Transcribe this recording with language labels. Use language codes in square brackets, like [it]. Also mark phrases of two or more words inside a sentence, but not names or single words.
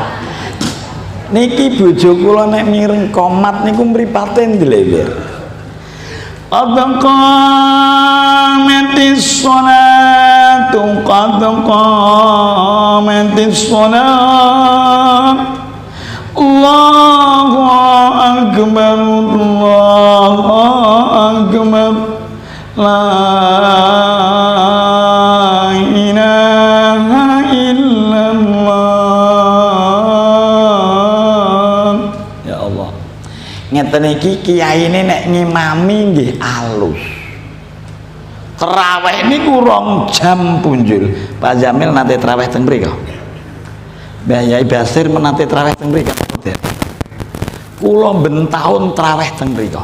[jv] Niki bojo kula nek mireng komat niku mripate ndlewer. [ar] قد قامت الصلاة قد قامت الصلاة. الله أكبر، الله أكبر. لا إله إلا الله. يا الله. [jv] Ngeten iki kiyaine nek ngimami nggih alus. Traweh niku 2 jam punjul. Pak Jamil nate traweh teng mriko. Mbah Yai Basir menate traweh teng mriko. Kula ben taun traweh teng mriko.